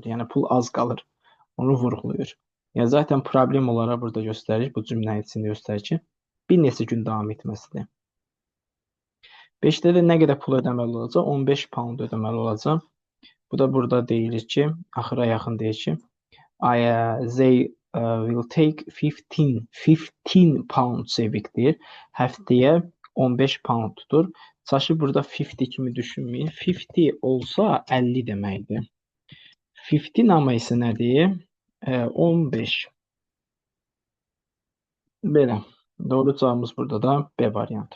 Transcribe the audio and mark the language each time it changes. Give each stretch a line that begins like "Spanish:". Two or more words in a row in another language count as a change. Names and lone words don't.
Azerbaijani: Yəni pul az qalır. Onu vurğulayır. Yəni zaten problem olaraq burada göstərir, bu cümlənin içində göstərir ki, bir neçə gün davam etməsidir. 5-də də nə qədər pul ödəməli olacaq? 15 pound ödəməli olacaq. Bu da burada deyilir ki, axıra yaxın deyir ki,
English: they will take 15 pounds a week deyir.
Azerbaijani: Həftəyə 15 pounddur. Çaşı burada 50 kimi düşünməyin. 50 olsa 50 deməkdir. 15 amma isə nədir? 15. Belə. Doğru cavabımız burada da B variantı.